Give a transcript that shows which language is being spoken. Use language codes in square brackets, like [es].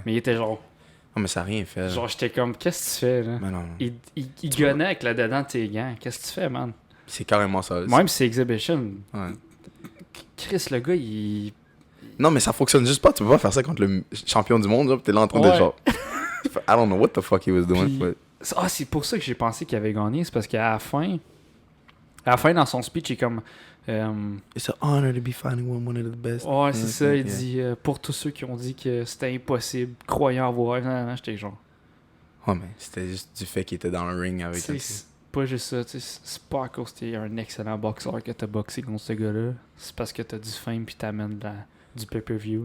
[fr] Mais il était genre... Non, mais ça n'a rien fait. Genre, j'étais comme, qu'est-ce que tu fais, là? Mais non. Il gueulait avec le dedans de tes gants. Qu'est-ce que tu fais, man? C'est carrément ça. Même si c'est Exhibition. Ouais. Chris, le gars, il... Non, mais ça fonctionne juste pas. Tu peux pas faire ça contre le champion du monde, genre, pis t'es là en train de genre... [en] I don't know what the fuck he was doing. [fr] Puis- [en] But... [fr] Ah, c'est pour ça que j'ai pensé qu'il avait gagné. C'est parce qu'à la fin, dans son speech, il est comme... [en] It's an honor to be fighting one of the best. [fr] ouais, c'est ça. Il [en] Yeah. [fr] dit, pour tous ceux qui ont dit que c'était impossible, croyant en vos rêves. Non, j'étais genre... Ouais, mais c'était juste du fait qu'il était dans le ring avec C'est pas juste ça. C'est pas à cause que t'es un excellent boxeur que t'as boxé contre ce gars-là. C'est parce que t'as du fame pis t'amènes du pay-per-view.